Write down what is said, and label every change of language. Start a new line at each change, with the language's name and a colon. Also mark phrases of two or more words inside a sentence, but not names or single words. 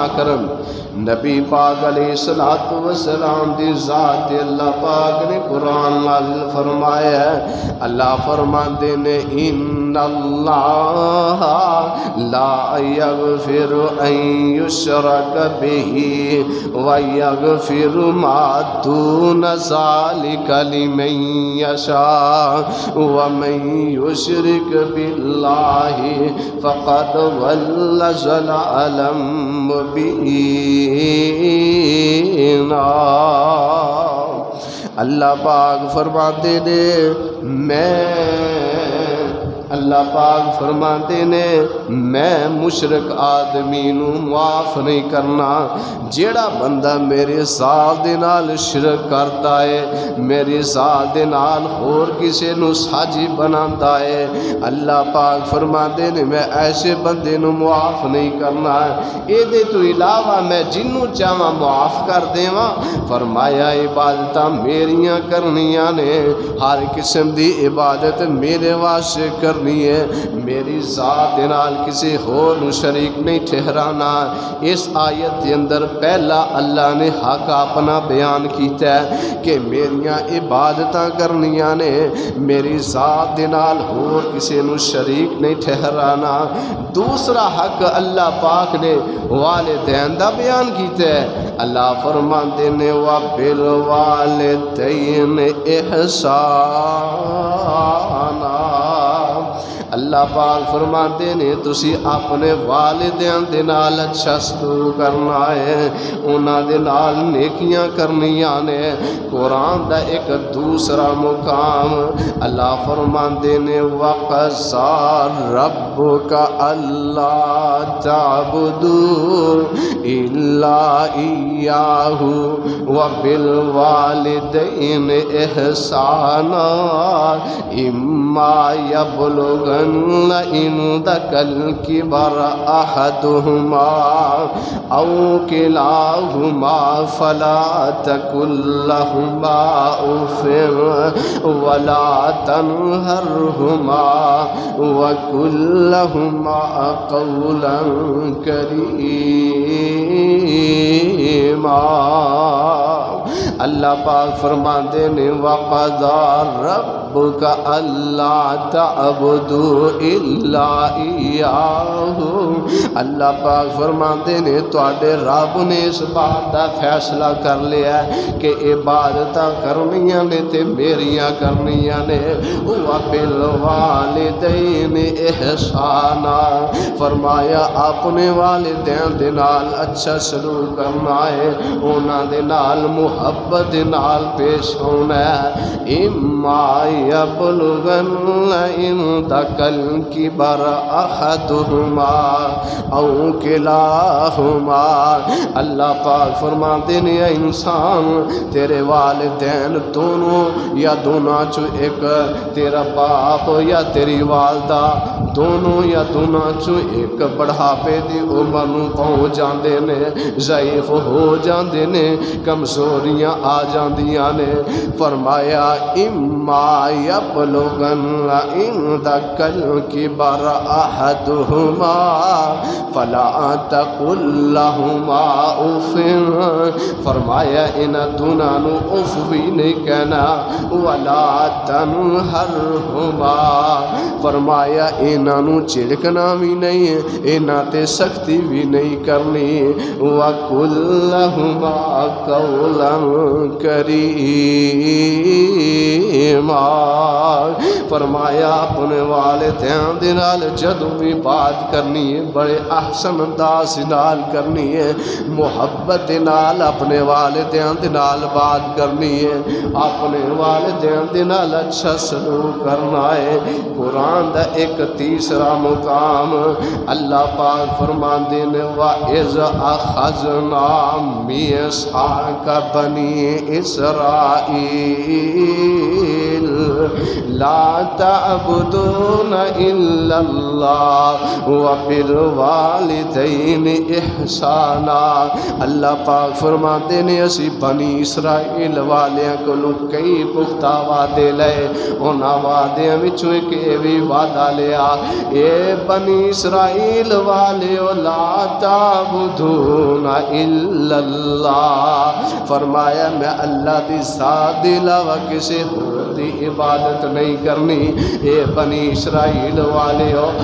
Punjabi: کرن نبی پاک علیہ الصلوۃ والسلام دی ذات اللہ پاک نے قرآن نازل فرمایا ہے اللہ فرماندے نے
Arabic: ان اللہ لا یغفر ان یشرک بہ ویغفر ما دون ذلک لمن یشاء ومن یشرک باللہ فقد ضل ضلالا مبینا
Punjabi: اللہ پاک فرماتے نے اللہ پاک فرماتے نے میں مشرک آدمی نو معاف نہیں کرنا جیڑا بندہ میرے ذات دے نال شرک کرتا ہے میرے ذات دے نال اور کسے نو ساجی بناتا ہے اللہ پاک فرماتے نے میں ایسے بندے نو معاف نہیں کرنا اے دے تو علاوہ میں جنوں چاہواں معاف کر دیواں فرمایا عبادتاں میریاں کرنیاں نے ہر قسم دی عبادت میرے واسطے کرنی ہے میری ذات دے نال کسی ہور نو شریک نہیں ٹھہرانا اس آیت کے اندر پہلا اللہ نے حق اپنا بیان کیتا ہے کہ میریاں عبادتاں کرنیاں نے میری ذات دے نال ہور کسی نو شریک نہیں ٹھہرانا دوسرا حق اللہ پاک نے والدین دا بیان کیتا ہے اللہ فرماندے نے وَبِالْوَالِدَيْنِ إِحْسَانًا اللہ پاک فرماتے نے تسی اپنے والدین دے نال اچھا سلوک کرنا ہے انہاں دے نال نیکیاں کرنیاں نے قرآن دا ایک دوسرا مقام اللہ فرماتے نے وَقَضَىٰ
Arabic: رَبُّكَ أَلَّا تَعْبُدُوا إِلَّا إِيَّاهُ وَبِالْوَالِدَيْنِ إِحْسَانًا إِمَّا يَبْلُغَنَّ عندك الكبر أحدهما أو كلاهما فلا تقل لهما أف ولا تنهرهما وقل لهما قولا
Punjabi: كريما اللہ پاک فرماتے نے
Arabic: وَقَضَىٰ رَبُّكَ أَلَّا تَعْبُدُوا إِلَّا إِيَّاهُ
Punjabi: اللہ پاک فرماتے نے تواڈے رب نے اس بات دا فیصلہ کر لیا کہ عبادتاں کرنیاں نے تے میریاں کرنیاں نے وَبِالْوَالِدَيْنِ إِحْسَانًا فرمایا اپنے والدین دے نال اچھا سلوک کرنا ہے انہاں دے نال محبت نال پیش ہونا ہے
Arabic: اما یبلغن عندک الکبر احدہما او
Punjabi: کلاہما اللہ پاک فرماتے ہیں اے انسان تیرے والدین دونوں یا دونوں چو ایک تیرا باپ یا تیری والدہ دونوں یا دونوں چو ایک بڑھاپے دی عمر نو پہنچ جاندے نے ضعیف ہو جاندے نے کمزوریاں آ جاندیاں نے فرمایا
Arabic: اما یبلغن عندک الکبر احدہما فلا تقل لہما اف
Punjabi: فرمایا ان دونوں نو اف بھی نہیں کہنا
Arabic: ولا تنہرہما
Punjabi: فرمایا انہاں نو چڑکنا بھی نہیں انہاں تے سختی بھی نہیں کرنی
Arabic: وقل لہما قولا کریما
Punjabi: دماغ فرمایا اپنے والدین دے نال جدوں بھی بات کرنی ہے بڑے احسن انداز نال کرنی ہے محبت نال اپنے والدین دے نال بات کرنی ہے اپنے والدین دے نال اچھا سلوک کرنا ہے قرآن دا ایک تیسرا مقام اللہ پاک فرماندے نے
Arabic: وَإِذْ أَخَذْنَا مِيثَاقَ بَنِي إِسْرَائِيلَ لَا تَعْبُدُونَ إِلَّا اللَّهَ وَبِالْوَالِدَيْنِ إِحْسَانًا
Punjabi: اللہ پاک فرماتے نے اسی بنی اسرائیل والیاں کو کئی پختہ وعدے لے انہاں وعدے وچوں ایک بھی وعدہ لیا اے بنی اسرائیل والیو
Arabic: لا تعبدون الا اللہ
Punjabi: فرمایا میں اللہ دی ذات دی علاوہ کسی اور دی عبادت نہیں کرنی اے بنی اسرائیل والیو